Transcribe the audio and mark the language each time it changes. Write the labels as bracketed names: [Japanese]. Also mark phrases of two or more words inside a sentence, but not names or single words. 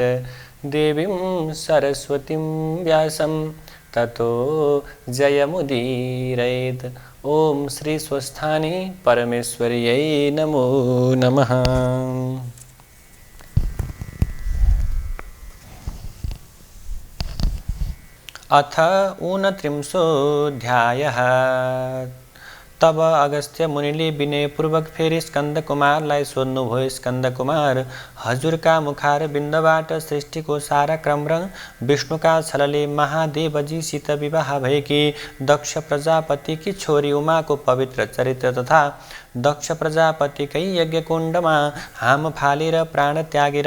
[Sanskrit] देवीं सरस्वतीं व्यासं ततो जयमुदीरयेत्। ओम श्री स्वस्थानी परमेश्वर्यै नमो नमः। [Nepali] अथ 29 तब अगस्त्य मुनिले विनयपूर्वक फेरि स्कन्दकुमारलाई सोध्नुभयो, स्कन्दकुमार, हजुरका मुखार बिन्दबाट सृष्टिको सारा क्रम र विष्णुका छलले महादेवजीसित विवाह भएकी दक्ष प्रजापतिकी छोरी उमाको पवित्र चरित्र तथा दक्ष प्रजापतिकै यज्ञकुण्डमा हाम फालेर प्राण त्यागेर